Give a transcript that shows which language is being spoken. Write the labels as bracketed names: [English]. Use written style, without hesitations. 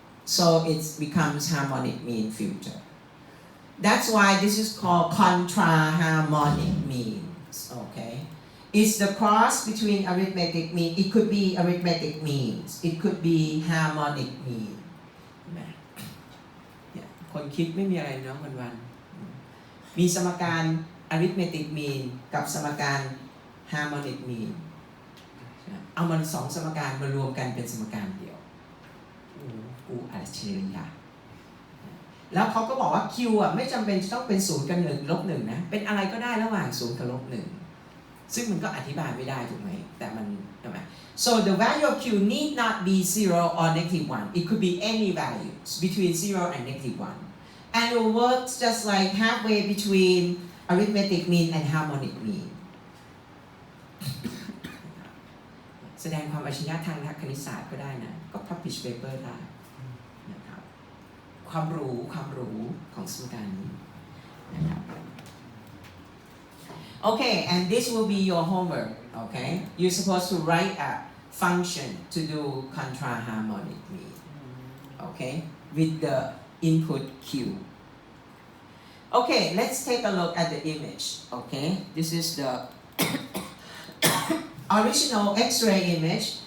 [English] So it becomes harmonic mean filter. That's why this is called contra-harmonic means. Okay? It's the cross between arithmetic mean. It could be arithmetic means. It could be harmonic mean. [Thai] คนคิดไม่มีอะไรเนาะวันๆมีสมการ arithmetic mean กับสมการ harmonic mean เอามันสองสมการมารวมกันเป็นสมการเดียว กูอัจฉริยะแล้วเขาก็บอกว่า Q ไม่จำเป็นต้องเป็น0กับ1ลบ1นะเป็นอะไรก็ได้ระหว่าง0กับลบ1ซึ่งมันก็อธิบายไม่ได้ถูกไหมแต่มันใช่ไหม [English] so the value of Q need not be 0 or negative 1 it could be any values between 0 and negative 1 and it works just like halfway between arithmetic mean and harmonic mean [Thai] แสดงความอัจฉริยะทางคณิตศาสตร์ก็ได้นะก็ publish paper ได้นะครับความรู้ของสมการนี้นะครับ [English] Okay, and this will be your homework. Okay, you're supposed to write a function to do contra-harmonic mean. Okay, with the input Q. Okay, let's take a look at the image. Okay, this is the original X-ray image.